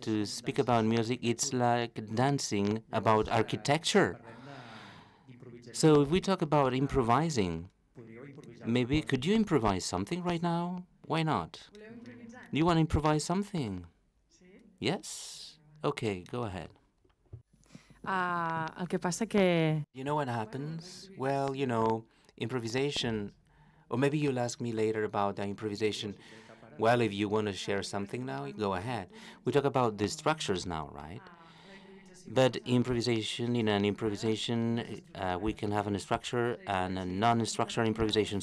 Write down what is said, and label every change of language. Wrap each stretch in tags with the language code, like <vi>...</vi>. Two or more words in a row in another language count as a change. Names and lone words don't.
<en>To speak about music, it's like dancing about architecture. So if we talk about improvising, maybe could you improvise something right now? Why not? Do you want to improvise something? Yes? Okay, go ahead.</en> <ca>El que passa que...</ca> <en>You know what happens? Well, you know, improvisation, or maybe you'll ask me later about the improvisation. Well, if you want to share something now, go ahead. We talk about the structures now, right? But improvisation, in an improvisation, we can have a structure and a non-structural improvisation.</en>